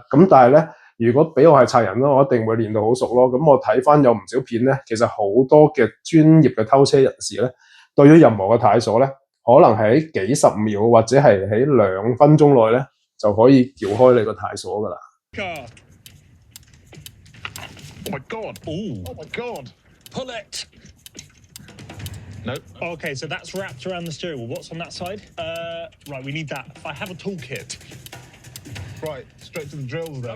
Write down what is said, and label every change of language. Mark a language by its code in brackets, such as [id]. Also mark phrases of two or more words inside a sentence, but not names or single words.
[yue] 咁但係咧，如果俾我係賊人咯，我一定會練到好熟咯。咁我睇翻有唔少片咧，其實好多嘅專業嘅偷車人士咧，對於任何嘅太鎖咧，可能喺幾十秒或者係喺2分鐘內咧，就可以撬開你個太鎖噶啦。 [en] Oh my god! Oh my god! Pull it! No. Okay, so that's wrapped around the steering wheel. What's on that side? Right, we need that. I have a toolkit. Right, straight to the drills then.